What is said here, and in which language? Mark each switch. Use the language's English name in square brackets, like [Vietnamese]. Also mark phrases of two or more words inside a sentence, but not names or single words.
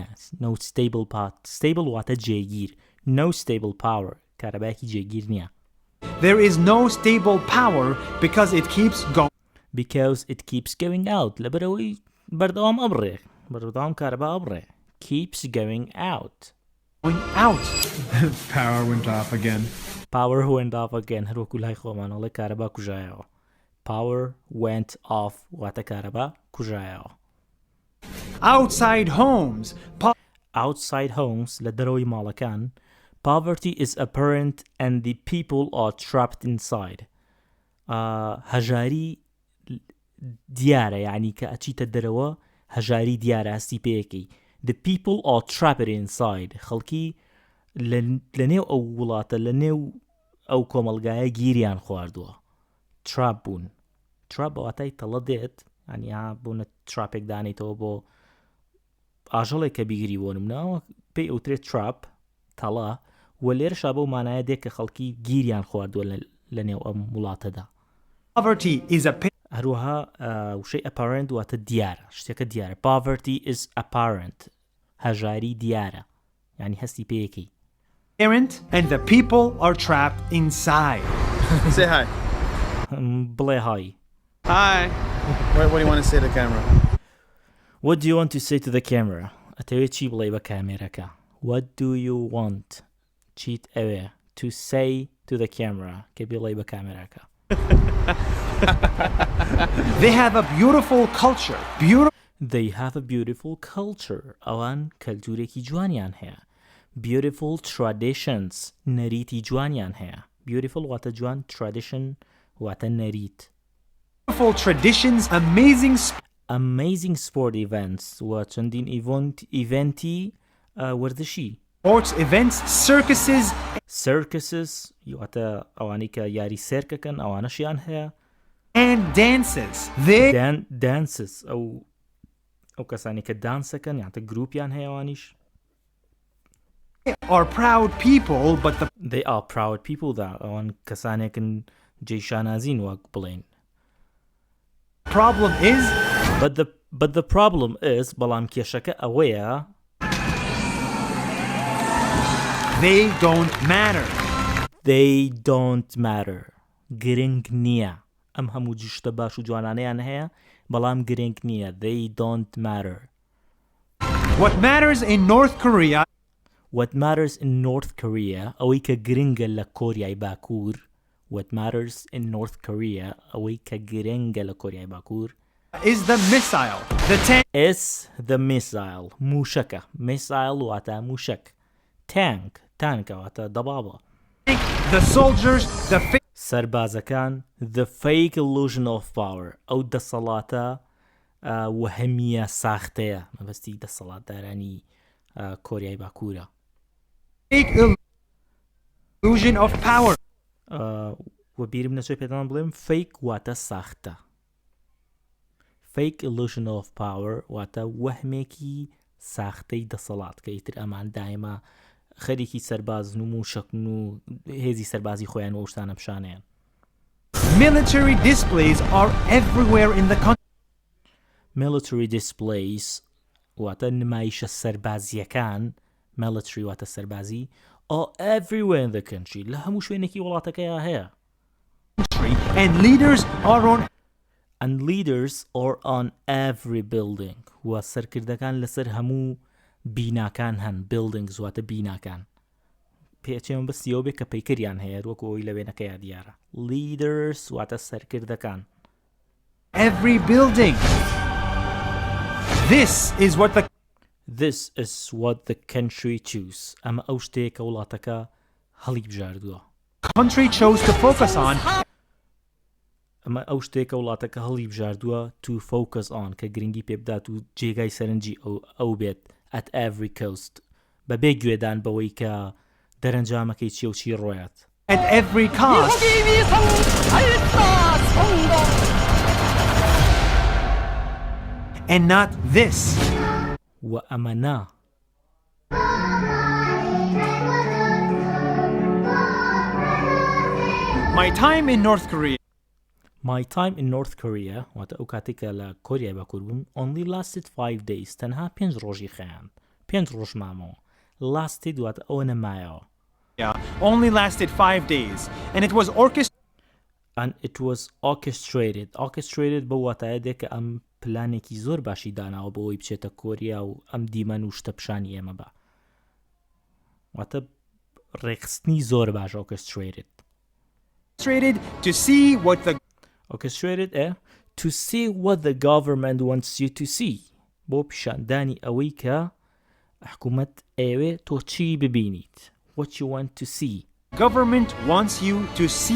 [English] no stable stable [Central Kurdish] واتە جێگیر. [English] no stable power [Central Kurdish] کارەبایەکی جێگیر نییە. [English] There is no stable power because it keeps going [Central Kurdish] out لەبەرەوەی بەردەوام ئەبڕێ. بەردەوام کارەبا ئەبڕێ. [English] keeps going out. Power went off again. power went off again. [Central Kurdish] هەروەکو لای خۆمانەڵێ کارەبا کوژایەوە. [English] power went off [Central Kurdish] واتە کارەبا کوژایەوە. [English] outside homes. outside homes [Central Kurdish] لە دەرەوەی ماڵەکان. [English] poverty is apparent and the people are trapped inside. [Central Kurdish] هەژاری دیارە یعنی کە ئەچیتە دەرەوە هەژاری دیارە هەستی پێیەکەی. [English] the people are trapped inside. [Central Kurdish] خەڵکی لە نێو ئەو وڵاتە لە نێو ئەو کۆمەلگایە گیریان خواردووە. trap بوون. trap بەواتای تەڵە دێت ینی بوونە تراپێک دانیتەوە بۆ ئاژەڵێک کە بیگری بۆ نمونەوە پێی ئەوترێت trap تەڵە و لێرەشا بەو مانایە دێت کە خەڵکی گیریان خواردووە لە نێو ئەم وڵاتەدا. هەروەها وشەی apparent واتە دیارە شتێکە دیارە. [English] poverty is apparent [Central Kurdish] هەژاری دیارە ینی هەستی پێیەکەی. [English] and the people are trapped inside. Say hi. [Central Kurdish] بڵێ hi. [English] Hi. What do you want to say to the camera? What do you want to say to the camera? [Central Kurdish] ئەتەوێت چی بڵێ بە کامێرەکە؟ [English] What do you want [Central Kurdish] چیت ئەوێ [English] to say to the camera [Central Kurdish] کە بڵێ بە کامێرەکە؟ [English] They have a beautiful culture. They have a beautiful culture. [Central Kurdish] ئەوان کەلتورێکی جوانیان هەیە. [English] beautiful traditions [Central Kurdish] نەریتی جوانیان هەیە. beautiful واتە جوان tradition واتە نەریت. [English] beautiful traditions, amazing sport events [Central Kurdish] و چەندین ئیڤنتی وەردشی. [English] sports events, [Central Kurdish] circuses واتە ئەوانی کە یاری سێرکەکەن ئەوانەشیان هەیە. [English] and dances. [Central Kurdish] dances ئەو کەسانی کە دانسەکەن یانتە گروپیان هەیەوانیش. [English] are proud people but they are proud people [Central Kurdish] دا ئەوان کەسانێکن جێشانازین وەک بڵێن. [English] problem is but the problem is [Central Kurdish] بەڵام کێشەکە ئەوەیە [English] they don't matter [Central Kurdish] گرنگ نییە. ئەم هەموو جشتە باش و جوانانەیان هەیە بەڵام گرنگ نییە. [English] they don't matter. what matters in North Korea [Central Kurdish] ئەوەی کە گرنگە لە کۆریای باکوور. [English] what matters in North Korea [Central Kurdish] ئەوەی کە گرنگە لە کۆریای باکوور [English] is the [Central Kurdish] missile موشەکە. missile واتە موشک. tank واتە دەبابە. [English] the soldiers [Central Kurdish] سەربازەکان [English] the fake illusion of power [Central Kurdish] ئەو دەسەڵاتە وەهمیە ساختەیە مەبەستی دەسەڵاتدارانی کۆریای باکوورە. [English] fake illusion of power [Central Kurdish] و بیرم نەچێت پێدان بڵێم fake واتە ساختە. [English] fake illusion of power [Central Kurdish] واتە وەهمێکی ساختەی دەسەڵات کە ئیتر ئەمان دایما خەریکی سەربازن و موشەکن و هێزی سەربازی خۆیان و شتانە پیشانیان. [English] military displays are everywhere in the country. military displays [Central Kurdish] واتە نمایشە سەربازیەکان. military واتە سەربازی [English] are everywhere in the country [Central Kurdish] لە هەموو شوێنێکی وڵاتەکەیە هەیە. [English] and leaders are on every building [Central Kurdish] و سەرکردەکان لەسەر هەموو بیناکان هەن. buildings واتە بیناکان. پێچێمە بەستیەوە بێ کە پەیکەریان هەیە وەکو ئەوی لە وێنەکەیە دیارە. leaders واتە سەرکردەکان. [English] every building. This is what the country choose. [Central Kurdish] ئەمە ئەو شتەیە کە وڵاتەکە هەڵی بژاردووە. [English] country chose to focus on. [Central Kurdish] ئەمە ئەو شتێک کە وڵاتەکە هەڵی بژاردووە [English] to focus on [Central Kurdish] کە گرنگی پێ بدات و جێگای سەرنجی ئەو بێت [English] at every coast [Central Kurdish] بەبێ گوێدان بەوەی کە دەرەنجامەکەی چی و چی ڕۆیات. [English] at every cost. and not this. [Central Kurdish] و ئەمە نا. [English] my time in North Korea. My time in North Korea [Central Kurdish] واتە ئەو کاتێکە لە کۆریای باکوور بووم [English] only lasted 5 days [Central Kurdish] تەنها 5 ڕۆژی خەیان 5 ڕۆژ مامەوە lasted واتە ئەوە نەمایەوە [English] only lasted 5 days, and it was [Central Kurdish] orchestrated بە واتایە دێک کە ئەم پلانێکی زۆر باشی داناوە بۆ ئەوی بچێتە کۆریا و ئەم دیمەن و شتە پیشانی ئێمە بە واتە ڕێخستنی زۆر باش orchestrated [English] to see what the to see what the government wants you to see [Central Kurdish] بۆ پیشاندانی ئەوەی کە حکوومەت ئێوێ تۆ چی ببینیت [English] what you want to see government wants you to see.